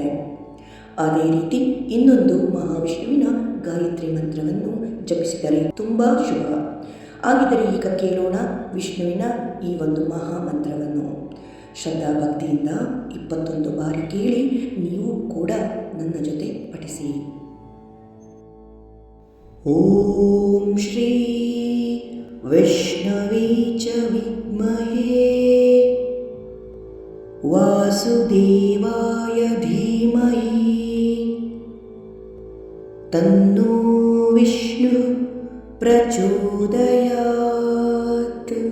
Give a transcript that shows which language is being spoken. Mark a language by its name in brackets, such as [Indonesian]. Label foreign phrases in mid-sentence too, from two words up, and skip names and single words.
[Kannada] ಅದೇ ರೀತಿ ಇನ್ನೊಂದು ಮಹಾವಿಷ್ಣುವಿನ ಗಾಯತ್ರಿ ಮಂತ್ರವನ್ನು ಜಪಿಸಿದರೆ ತುಂಬ ಶುಭ. ಹಾಗಿದ್ದರೆ ಈಗ ಕೇಳೋಣ ವಿಷ್ಣುವಿನ ಈ ಒಂದು ಮಹಾಮಂತ್ರವನ್ನು. ಶ್ರದ್ಧಾ ಭಕ್ತಿಯಿಂದ 21 ಬಾರಿ ಕೇಳಿ ನೀವು ಕೂಡ ನನ್ನ ಜೊತೆ ಪಠಿಸಿ. [Sanskrit] ಓಂ ಶ್ರೀ ವಿಷ್ಣವೇ ಚ ವಿದ್ಮಹೇ ವಾಸುದೇವಾಯ ಧೀಮಹಿ ತನ್ನೋ ವಿಷ್ಣು ಪ್ರಚೋದಯಾತ್.